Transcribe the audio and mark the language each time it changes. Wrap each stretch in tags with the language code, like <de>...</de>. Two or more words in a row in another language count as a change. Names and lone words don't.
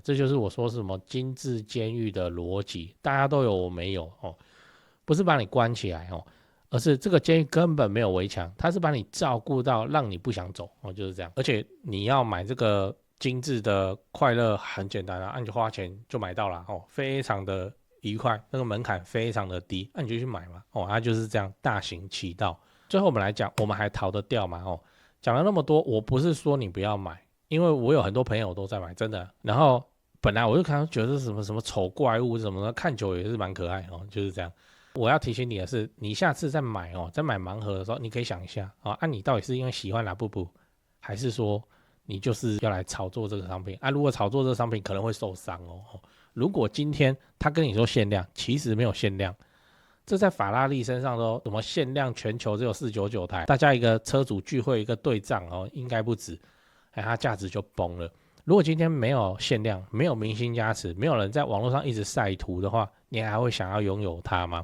<zh>這就是我說是什麼精緻監獄的邏輯，大家都有我沒有不是把你關起來而是這個監獄根本沒有圍牆，它是把你照顧到讓你不想走就是這樣。而且你要買這個精緻的快樂很簡單你就花錢就買到了非常的愉快，那個門檻非常的低，你就去買嘛它就是這樣大行其道。最後我們來講，我們還逃得掉嗎講了那麼多，我不是說你不要買，因為我有很多朋友都在買，真的。然後本來我就看覺得是什麼醜怪物什麼的，看久也是蠻可愛就是這樣。我要提醒你的是，你下次在買盲盒的時候，你可以想一下你到底是因為喜歡拉布布，還是說你就是要來炒作這個商品如果炒作這個商品可能會受傷如果今天他跟你說限量，其實沒有限量。這在法拉利身上都什麼限量全球只有499台，大家一個車主聚會一個對賬哦，應該不止，它價值就崩了。如果今天沒有限量，沒有明星加持，沒有人在網絡上一直曬圖的話，你還會想要擁有它嗎？</zh>